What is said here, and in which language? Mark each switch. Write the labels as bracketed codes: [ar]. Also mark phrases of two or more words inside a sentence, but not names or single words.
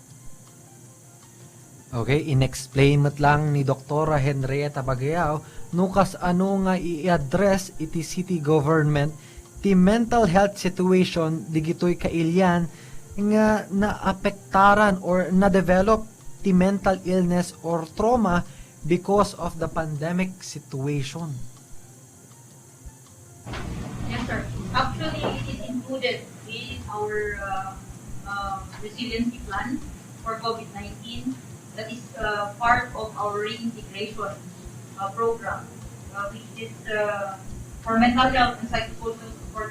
[ilo] Okay, inexplain mat lang ni Doktora Henrietta Bagayaw nukas ano nga i-address iti [en] city government [ilo] ti [en] mental health situation [ilo] digitoy kailyan nga naapektaran or na-develop ti [en] mental illness or trauma because of the pandemic situation. Yes, sir. Actually, it is included in our resiliency plan for COVID-19. That is part of our reintegration program, which is for mental health and psychosocial support